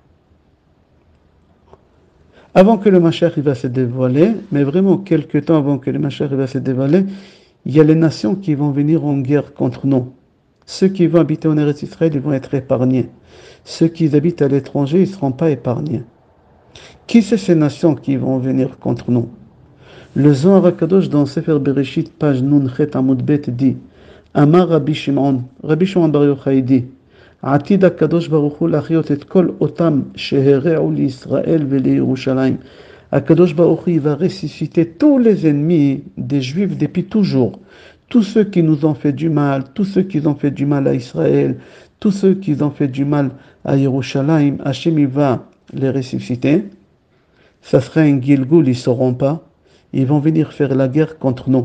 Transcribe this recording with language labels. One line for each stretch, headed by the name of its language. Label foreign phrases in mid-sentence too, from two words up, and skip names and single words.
French: Avant que le Mashiach va se dévoiler, mais vraiment quelques temps avant que le Mashiach va se dévoiler, il y a les nations qui vont venir en guerre contre nous. Ceux qui vont habiter en Eretz Israël, ils vont être épargnés. Ceux qui habitent à l'étranger, ils ne seront pas épargnés. Qui sont ces nations qui vont venir contre nous?
Hebrew: Le Zohar HaKadosh dans Sefer Bereshit, page נון חית עמוד בית dit, אמר רבי שמעון בר יוחאי dit, עתיד הקדוש ברוך הוא להחיות את כל אותם שהרעו לישראל ולירושלים. הקדוש ברוך הוא
French: va ressusciter tous les ennemis des Juifs depuis toujours. Tous ceux qui nous ont fait du mal, tous ceux qui ont fait du mal à Israël, tous ceux qui ont fait du mal à Yerushalayim, Hachem il va les ressusciter. Ça sera un Gilgul, ils ne sauront pas. Ils vont venir faire la guerre contre nous.